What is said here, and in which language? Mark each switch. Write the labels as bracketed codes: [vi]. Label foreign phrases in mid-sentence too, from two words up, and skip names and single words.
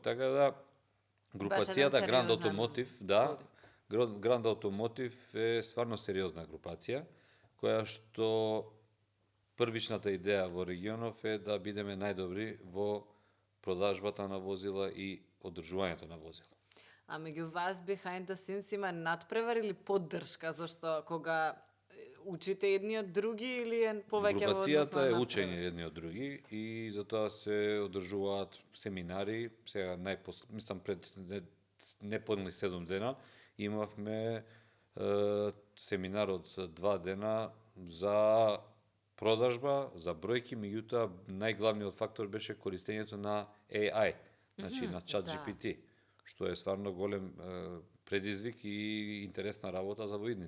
[mk] Така да, групацијата Grand Automotive, Grand Automotive е стварно сериозна групација, која што првичната идеја во регионов е да бидеме најдобри во продажбата на возила и одржувањето на возила. А меѓу вас [en] behind the scenes [mk] има надпревар или поддршка, зашто кога учите едни од други или е повеќе во однос на групацијата е учење едни од други и затоа се одржуваат семинари. Сега мислам пред неподни 7 дена имавме семинар од 2 дена за продажба за бројки, меѓутоа најглавниот фактор беше користењето на AI, значи на ChatGPT, што е стварно голем предизвик и интересна работа за во иднина.